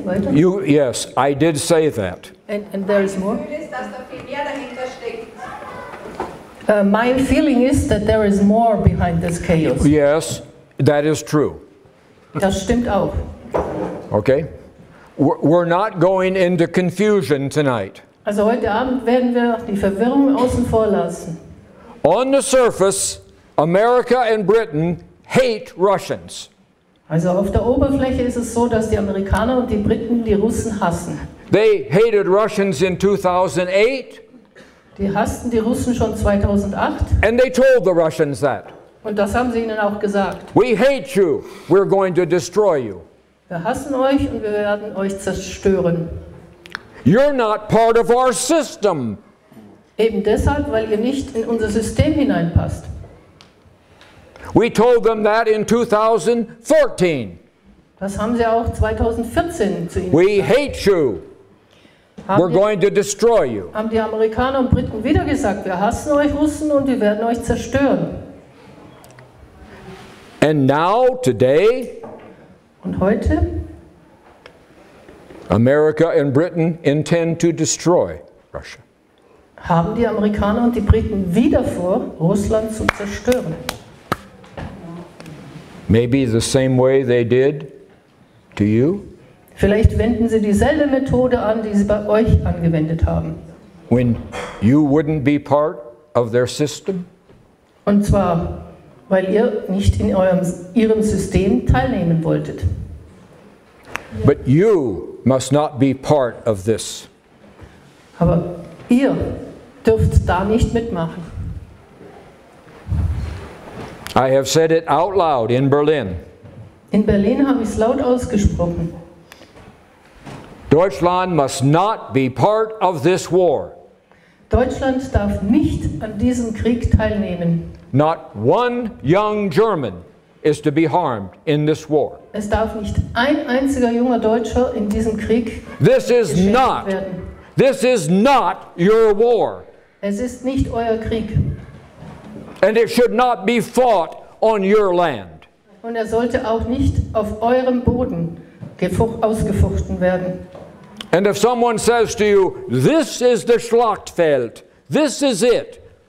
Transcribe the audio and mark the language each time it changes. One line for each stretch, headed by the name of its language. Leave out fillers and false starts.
German: Weiter?
English: Yes, I did say that. And there is more?
German: Mein Gefühl ist, dass da viel mehr dahinter steckt.
English: My feeling is that there is more behind this chaos. Yes, that is true.
German: Das stimmt auch.
English: Okay? We're not going into confusion tonight.
German: Also heute Abend werden wir die Verwirrung außen vor lassen.
English: On the surface, America and Britain hate Russians.
German: Also auf der Oberfläche ist es so, dass die Amerikaner und die Briten die Russen hassen.
English: They hated Russians in 2008.
German: Die hassten die Russen schon 2008.
English: And they told the Russians that.
German: Und das haben sie ihnen auch gesagt.
English: We hate you. We're going to destroy you.
German: Wir hassen euch und wir werden euch zerstören.
English: You're not part of our system.
German: Eben deshalb, weil ihr nicht in unser System hineinpasst.
English: We told them that in 2014.
German: Das haben sie auch 2014 zu ihnen
English: We
German: gesagt.
English: hate you. We're going to destroy you.
German: Haben die Amerikaner und Briten wieder gesagt, wir hassen euch Russen und wir werden euch zerstören.
English: And now, today,
German: Und heute
English: America and Britain intend to destroy Russia.
German: haben die Amerikaner und die Briten wieder vor, Russland zu zerstören.
English: Maybe the same way they did to you
German: Vielleicht wenden sie dieselbe Methode an, die sie bei euch angewendet haben.
English: when you wouldn't be part of their system.
German: Und zwar, weil ihr nicht in ihrem System teilnehmen wolltet.
English: But you must not be part of this.
German: Aber ihr dürft da nicht mitmachen.
English: I have said it out loud in Berlin.
German: In Berlin habe ich es laut ausgesprochen.
English: Deutschland must not be part of this war.
German: Deutschland darf nicht an diesem Krieg teilnehmen.
English: Not one young German is to be harmed in this war.
German: Es darf nicht ein einziger junger Deutscher in diesem Krieg
English: This is
German: geschädigt
English: not,
German: werden.
English: this is not your war.
German: Es ist nicht euer Krieg.
English: And it should not be fought on your land.
German: Und er sollte auch nicht auf eurem Boden ausgefochten werden.
English: And if someone says to you, this is the Schlachtfeld, this is it,